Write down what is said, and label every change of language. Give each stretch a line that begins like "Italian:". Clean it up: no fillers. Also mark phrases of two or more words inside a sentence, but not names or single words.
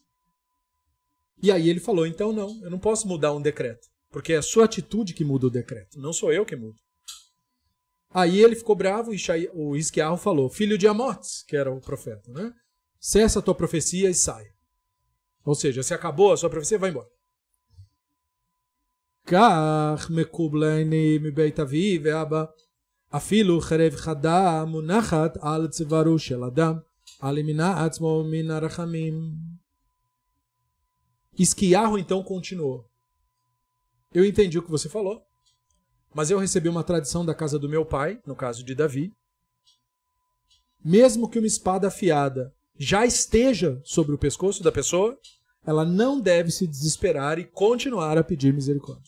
Portuguese: E aí ele falou, então não, eu não posso mudar um decreto, porque é a sua atitude que muda o decreto, não sou eu que mudo. Aí ele ficou bravo e o Hizquiyahu falou, filho de Amotes, que era o profeta, né? Cessa a tua profecia e saia. Ou seja, se acabou a sua profecia, vai embora.
Hebrew: כך מקובלני מבית אבי אבא אפילו חרב חדה מונחת על צווארו של אדם אל ימנע עצמו מן הרחמים.
Portuguese: Isquiarro então continuou. Eu entendi o que você falou, mas eu recebi uma tradição da casa do meu pai, no caso de Davi. Mesmo que uma espada afiada já esteja sobre o pescoço da pessoa, ela não deve se desesperar e continuar a pedir misericórdia.